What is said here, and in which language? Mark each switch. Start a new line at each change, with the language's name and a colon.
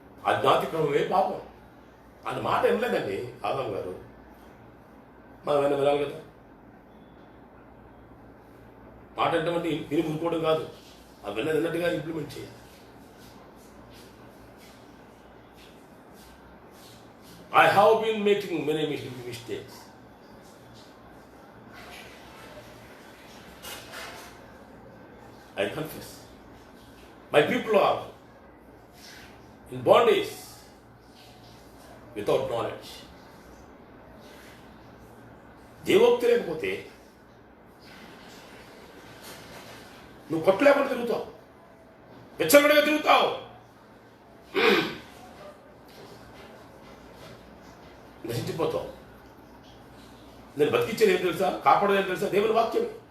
Telugu: ఆజ్ఞాతిక్రమమే పాపం అన్న మాట వినలేదండి ఆదాం గారు. మనం ఏమైనా వినాలి కదా. మాట అంటే విని మునుకోవడం కాదు, ఆ విన్నది విన్నట్టుగా ఇంప్లిమెంట్ చేయాలి.
English: I have been making many mistakes. I confess. My people are in bondage without knowledge.
Telugu: దేవోక్తి లేకపోతే నువ్వు కొట్టలేకుండా తిరుగుతావు, వెచ్చగడగా తిరుగుతావు, నశించిపోతావు. నేను బతికించేది ఏం తెలుసా? కాపాడేది ఏం తెలుసా? దేవుని వాక్యమే.